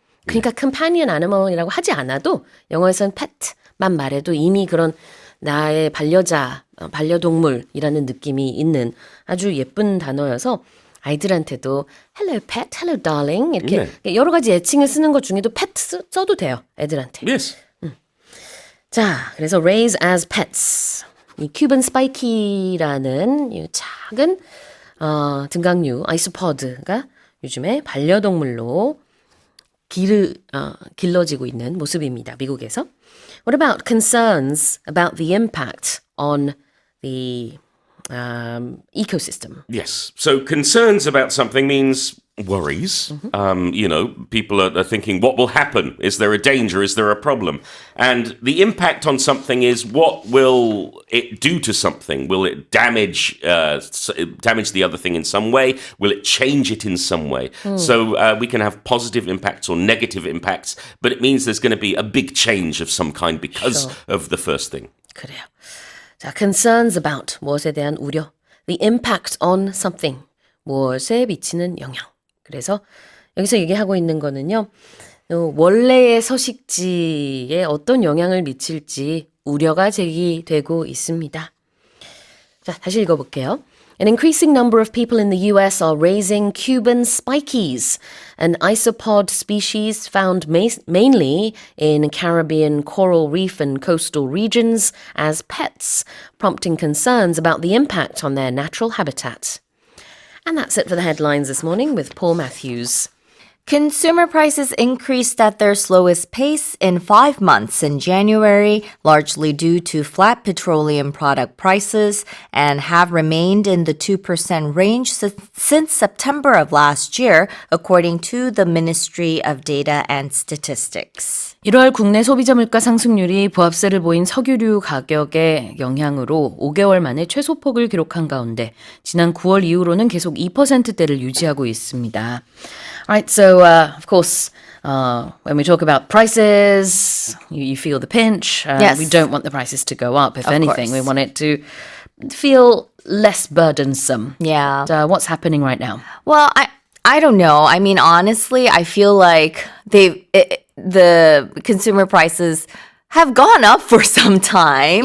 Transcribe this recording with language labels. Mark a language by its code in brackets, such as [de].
[ko] 그러니까 companion animal이라고 하지 않아도 영어에서는 pet만 말해도 이미 그런 나의 반려자, 반려동물이라는 느낌이 있는 아주 예쁜 단어여서 아이들한테도 [en] hello pet, hello darling [ko] 이렇게 여러 가지 애칭을 쓰는 것 중에도 pet 써도 돼요. 애들한테. [en] Yes. [ko] 자, 그래서 [en] raise as pets. [ko] 이 Cuban Spike라는 이 작은 등각류 아이소포드가 요즘에 반려동물로 길러지고 있는 모습입니다. 미국에서. [en] What about concerns about the impact on the ecosystem? Yes. So concerns about something means worries. People are thinking, what will happen? Is there a danger? Is there a problem? And the impact on something is what will it do to something? Will it damage the other thing in some way? Will it change it in some way? So we can have positive impacts or negative impacts, but it means there's going to be a big change of some kind because of the first thing. [ko] 그래요. 자, [en] concerns about [ko] 무엇에 대한 우려. [en] The impact on something. [ko] 무엇에 미치는 영향. 그래서 여기서 얘기하고 있는 거는요. 원래의 서식지에 어떤 영향을 미칠지 우려가 제기되고 있습니다. 자, 다시 읽어볼게요. [en] An increasing number of people in the US are raising Cuban spikies, an isopod species found mainly in Caribbean coral reef and coastal regions as pets, prompting concerns about the impact on their natural habitat. And that's it for the headlines this morning with Paul Matthews. Consumer prices increased at their slowest pace in 5 months in January, largely due to flat petroleum product prices, and have remained in the 2% range since September of last year, according to the Ministry of Data and Statistics. [ko] 1월 국내 소비자 물가 상승률이 부합세를 보인 석유류 가격의 영향으로 5개월 만에 최소폭을 기록한 가운데 지난 9월 이후로는 계속 2%대를 유지하고 있습니다. [en] Right, so of course, when we talk about prices, you feel the pinch. Yes. We don't want the prices to go up. If Of anything, course. we want it to feel less burdensome. Yeah. What's happening right now? Well, I don't know. I mean, honestly, I feel like the consumer prices have gone up for some time.